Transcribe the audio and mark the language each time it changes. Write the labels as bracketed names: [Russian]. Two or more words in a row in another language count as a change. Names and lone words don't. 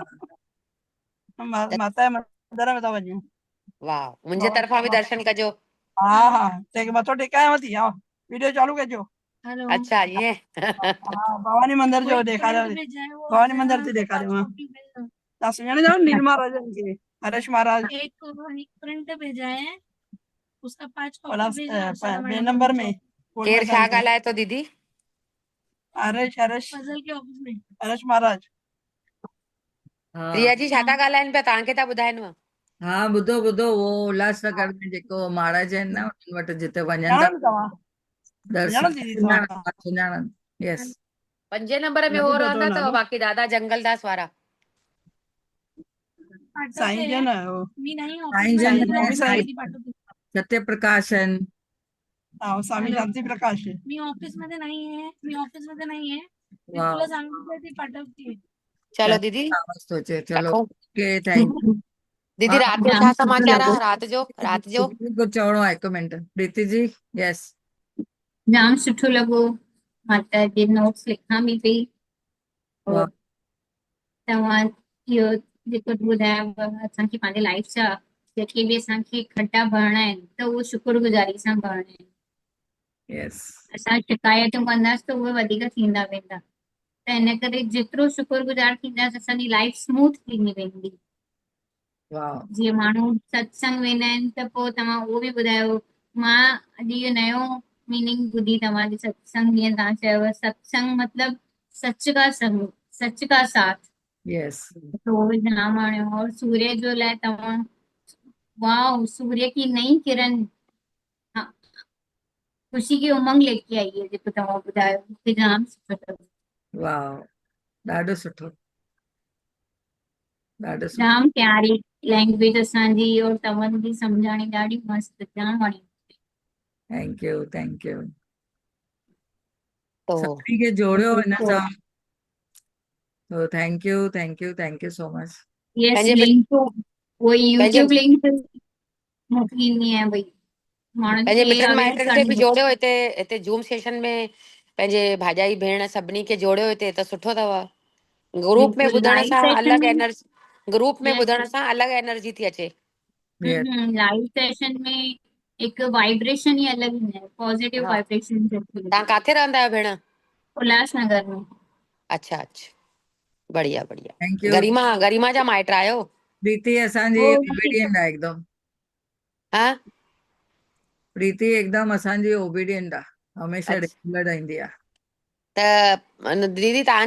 [Sindhi] माता जे मंदर में था वञूं। वाह, मुंहिंजे तरफ़ां बि दर्शन कजो। हा हा, तेखे मथो टेकायांव थी। आओ वीडियो चालू कजो। अच्छा ईअं। हा, भवानी मंदिर जो ॾेखारियो, भवानी मंदिर थी ॾेखारियो। तव्हां सुञाणींदा आहियो नीलमा राजन खे, हरेश महाराज। [Hindi] एक प्रिंट भेजा है, उसका 5 कॉपी उल्हास भेजा है। 2 नंबर में कोट [Sindhi] केरु छा [Hindi] मैदान पे। [Sindhi] ॻाल्हाए थो दीदी? हरेश [Hindi] फजल के ऑफिस में। हरेश महाराज। हाँ [Sindhi] प्रिया जी छा था ॻाल्हाइनि पिया, तव्हांखे था ॿुधाइनि? हाँ ॿुधो ॿुधो, वो उल्हासनगर में जेको महाराज आहिनि न उन्हनि वटि जिते वञनि था सुञाणो तव्हां? दर्शन। सुञाणो दीदी तव्हां? सुञाणनि। यस। 5 नंबर में नथो हो चओ रहंदा अथव, नालो? बाक़ी दादा जंगलदास वारा। साईं जन हो। [Marathi] मी नहीं [Sindhi] साईं [Marathi] ऑफिस [Sindhi] जन में स्वामी साईं। सत्य प्रकाश आहिनि। हा, स्वामी शांती प्रकाश। [Marathi] मी ऑफिस मध्ये नाही आहे, मी वाह। तुला सांगितलं ती पाठवते। [Sindhi] चलो दीदी आवाज तो अचे। चलो रखो। [English] OK thank you. [Sindhi] दीदी राति जो छा समाचार आहे? राति जो कुझु चवणो आहे? 1 मिंट प्रीति जी। यस। जाम सुठो लॻो, माता जे नोट्स लिखां बि पई। वाह। और तव्हां इहो जेको ॿुधायव असांखे पंहिंजे लाइफ जा जेके बि असांखे खड्डा भरणा आहिनि त उहो शुक्रगुज़ारी सां भरणा आहिनि। यस। असां शिकायतूं कंदासीं त उहे वधीक थींदा वेंदा, त इन करे जेतिरो शुक्रगुज़ार थींदासीं असांजी लाइफ स्मूथ थींदी वेंदी। वाह। जीअं माण्हू सत्संग वेंदा आहिनि त पोइ तव्हां उहो बि ॿुधायो। मां अॼु इहो नयो मीनिंग ॿुधी तव्हांजे सत्संग, जीअं तव्हां चयव सत्संग मतलब [Hindi] सच का संग, सच का साथ। [Sindhi] यस। तो उहो बि जाम वणियो। और सूर्य जो लाइ तव्हां, वाह, [Hindi] सूर्य की नई किरण, खुशी की उमंग लेके आई है [Sindhi] जेको तव्हां ॿुधायो, मूंखे जाम सुठो लॻो। वाह, ॾाढो सुठो, ॾाढो सुठो। जाम प्यारी लैंग्वेज असांजी और तव्हां जी सम्झाणी ॾाढी मस्त जाम वणी। [English] Thank you, thank you. [Sindhi] तो सभिनी खे जोड़ियो हिन बिल्कुलु। सां, तो [English] thank you, thank you, thank you so much. [Sindhi] यस पंहिंजे लिंक तो वो पंहिंजे यूट्यूब लिंक मोकिलींदी आहियां भई माण्हुनि पंहिंजे खे मिटनि अवेयर माइटनि खे बि करिणो। जोड़ियो हिते हिते जूम सेशन में, पंहिंजे भाॼाई भेण सभिनी खे जोड़ियो हिते त सुठो अथव। ग्रुप में बिल्कुलु ॿुधण लाइव सां सेशन अलॻि में एनर्जी, ग्रुप में यस ॿुधण सां अलॻि एनर्जी थी अचे। Yes, [English] live session [Sindhi] में हिकु वाइब्रेशन ई अलॻि हूंदा है, पॉजिटिव हा, वाइब्रेशन तव्हां काथे रहंदा आहियो भेण? उल्हासनगर में। [Hindi] अच्छा अच्छा, बढ़िया बढ़िया। [English] Thank you. [Sindhi] गरिमा गरिमा जा माइट आहियो? प्रीति असांजी वो ओबीडियंट आहे एकदम, हा, प्रीति एकदम असांजी ओबीडियंट आहे, हमेशह अच्छा, रेगुलर ईंदी आहे। त दीदी तव्हां